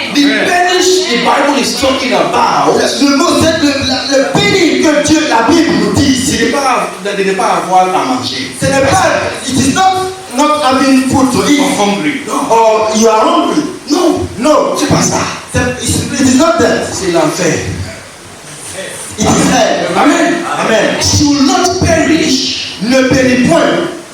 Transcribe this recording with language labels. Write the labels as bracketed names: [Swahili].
[English] The perish the Bible is talking about [French] Le mot, c'est le périr que Dieu, la Bible nous dit ce ici. n'est pas de ne pas avoir à manger. Ce n'est pas, [English] it is not having food to eat Hungry. No. or you are hungry. No. No, [French] C'est pas ça. [English] it is not that. [French] C'est l'enfer. [English] It is hell. Amen. Amen. Should not perish, [French] Ne périt point,